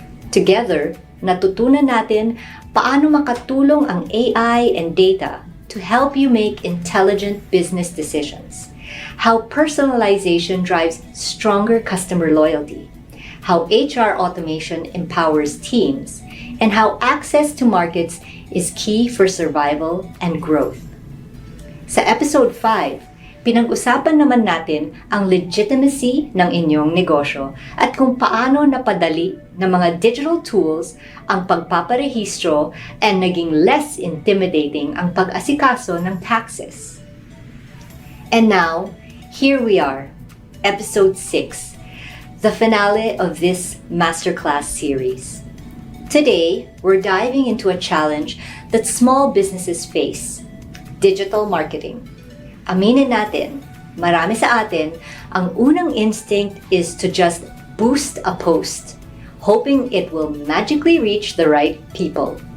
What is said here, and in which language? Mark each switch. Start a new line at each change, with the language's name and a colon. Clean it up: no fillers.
English: Together,
Filipino: natutunan natin paano makatulong ang
English: AI and data to help you make intelligent business decisions, how personalization drives stronger customer loyalty, how HR automation empowers teams, and how access to markets is key for survival and growth.
Filipino: Sa episode 5, pinag-usapan naman natin ang legitimacy ng inyong negosyo at kung paano napadali ng mga digital tools ang pagpaparehistro and naging less intimidating ang pag-asikaso ng taxes.
English: And now, here we are, episode 6, the finale of this masterclass series. Today, we're diving into a challenge that small businesses face, digital marketing.
Filipino: Aminin natin, marami sa atin, ang unang
English: instinct is to just boost a post, hoping it will magically reach the right people.